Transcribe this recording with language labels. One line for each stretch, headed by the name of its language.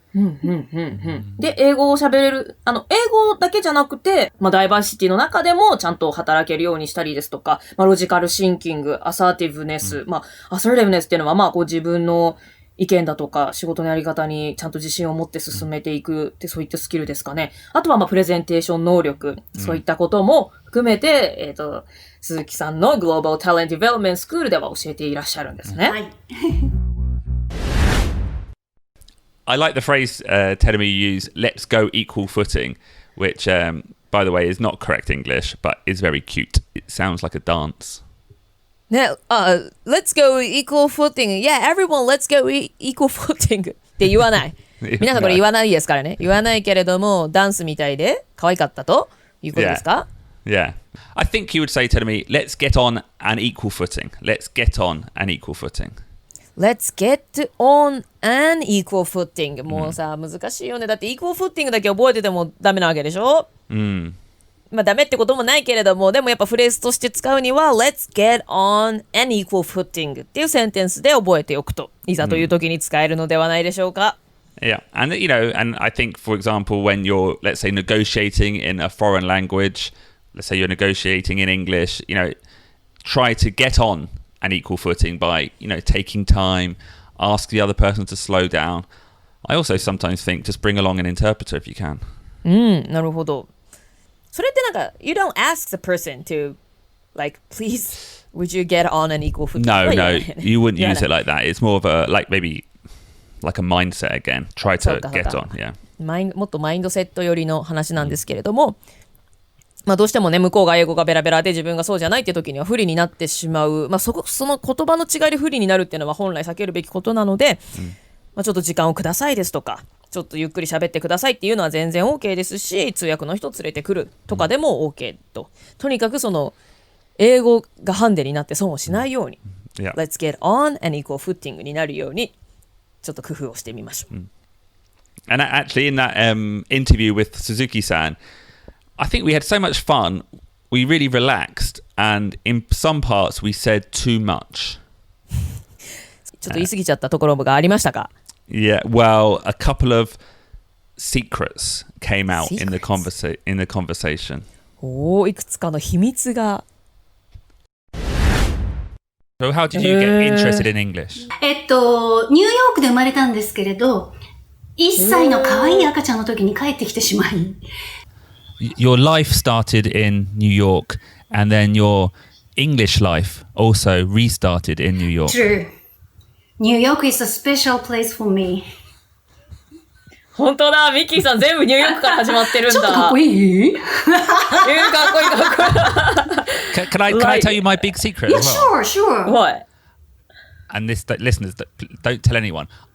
Japanese: で、英語を喋れる、英語だけじゃなくて、ダイバーシティの中でもちゃんと働けるようにしたりですとか、ロジカルシンキング、アサーティブネス、アサーティブネスっていうのは、自分の意見だとか、仕事のやり方にちゃんと自信を持って進めていくって、そういったスキルですかね。あとは、プレゼンテーション能力、そういったことも含めて、鈴木さんのグローバルタレントディベロップメントスクールでは教えていらっしゃるんですね。はい。
English: I like the phrase, Terumi, you use, let's go equal footing, which, by the way, is not correct English, but is very cute. It sounds like a dance. ね、let's go equal footing. Yeah, everyone, let's go equal footing.
Japanese: って言わない。皆さんこれ言わないですからね。言わないけれども、ダンスみたいで可愛かったということですか？
English: Yeah. I think you would say, Terumi, let's get on an equal footing. Let's get on an equal footing.Let's get on an equal footing.
Japanese: もうさ、難しいよね。だって equal footing だけ覚えててもダメなわけでしょ？ダメってこともないけれども、でもやっぱフレーズとして使うには
English: Let's get on an equal footing
Japanese: っていうセンテンスで覚えておくと、いざという時に使えるのではないでしょうか。
English: Yeah, and and I think, for example, when you're, let's say, negotiating in a foreign language, let's say you're negotiating in English, try to get on an equal footing by, taking time, ask the other person to slow down. I also sometimes think just bring along an interpreter if you can.
Japanese: なるほど。それって
English: you don't ask the person to, please, would you get on an equal footing? No, you wouldn't use it like that. It's more of a, maybe, like a mindset again. Try to get on, yeah.
Japanese: もっとマインドセット寄りの話なんですけれども、どうしてもね、向こうが英語がベラベラで自分がそうじゃないって時には不利になってしまう。その言葉の違いで不利になるっていうのは本来避けるべきことなので、ちょっと時間をくださいですとか、ちょっとゆっくり喋ってくださいっていうのは全然 OK ですし、通訳の人連れてくるとかでも OK と。とにかく英語がハンデになって損をしないように、
English: Let's get on an equal footing
Japanese: になるように、ちょっと工夫をしてみましょう。
English: And actually in that interview with Suzuki-san,I think we had so much fun, we really relaxed, and in some parts we said too much.
Japanese: ちょっと言い過ぎちゃったところがありましたか？
English: Yeah, well, a couple of secrets came out in the conversation.
Japanese: いくつかの秘密が。
English: So how did you get interested in English?
Japanese: ニューヨークで生まれたんですけれど、1歳の可愛い赤ちゃんの時に帰ってきてしまい。
English: Your life started in New York, and then your English life also restarted in New York. True. New York is a special place for me.
Japanese: 本当だ、ミッキーさん全部ニューヨークから始まってるんだ。ちょっとかっこいい？かっこいいかっこいい。
English: Can I tell you my big secret as well? Sure. What? And listeners, don't tell anyone.